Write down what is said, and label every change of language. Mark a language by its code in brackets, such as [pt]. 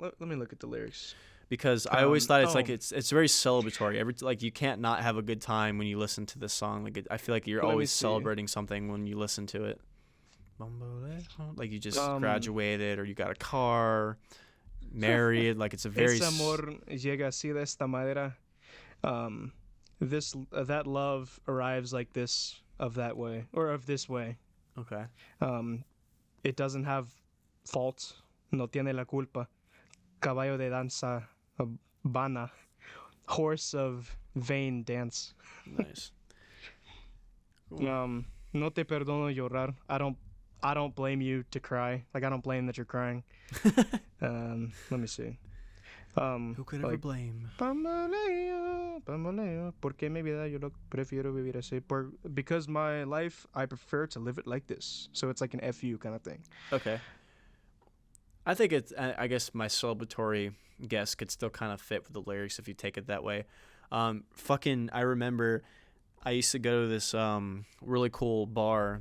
[en] Let me look at the lyrics. Because I always thought it's like oh. it's very celebratory. Like you can't not have a good time when you listen to this song. Like I feel like you're Let me always see. celebrating something when you listen to it. Like you just Um, graduated, or you got a car, married. Like it's a very [es] Ese amor llega así de esta manera. [en] That love arrives like this of that way or of this way. okay. It doesn't have fault. [es] No tiene la culpa. Caballo de danza vana. [en] Horse of vain dance. Nice. [es] No te perdono llorar. [en] I don't blame you to cry. Like I don't blame that you're crying. Let me see. Who could ever like, blame? [es] Bamboleo, bamboleo, porque mi vida yo lo prefiero vivir así. [en] Because my life, I prefer to live it like this. So it's like an FU kind of thing. Okay. I think it's. I guess my celebratory guess could still kind of fit with the lyrics if you take it that way. I remember I used to go to this really cool bar.